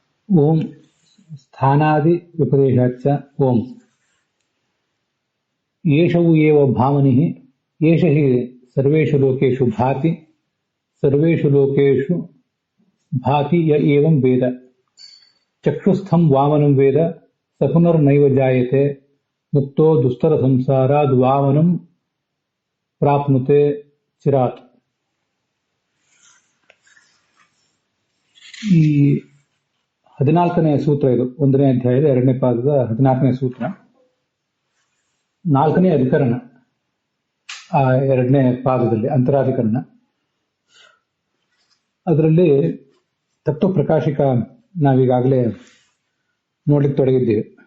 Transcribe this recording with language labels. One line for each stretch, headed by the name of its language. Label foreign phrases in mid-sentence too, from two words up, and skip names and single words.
Sanskrit: ओम स्थानादि विपदेशाच्च ओम येषौ एव भामनिः येष हि सर्वेषु लोकेषु भाति सर्वेषु लोकेषु भाति य एवं वेद चक्षुस्थं वामनं वेद स पुनर्नैव जायते मुक्तो दुस्तर संसाराद् वामनं प्राप्नुते चिरात्।
Kannada: ಈ 14ನೇ ಸೂತ್ರ ಇದು 1ನೇ ಅಧ್ಯಾಯದ 2ನೇ ಪಾದದ 14ನೇ ಸೂತ್ರ 4ನೇ ಅಧಿಕರಣ ಆ 2ನೇ ಪಾದದಲ್ಲಿ ಅಂತರಾಧಿಕರಣ ಅದರಲ್ಲಿ ತತ್ವ ಪ್ರಕಾಶಿಕ ನಾವೀಗಾಗಲೇ ನೋಡ್ಲಿಕ್ಕೆ ತೊಡಗಿದ್ದೀವಿ.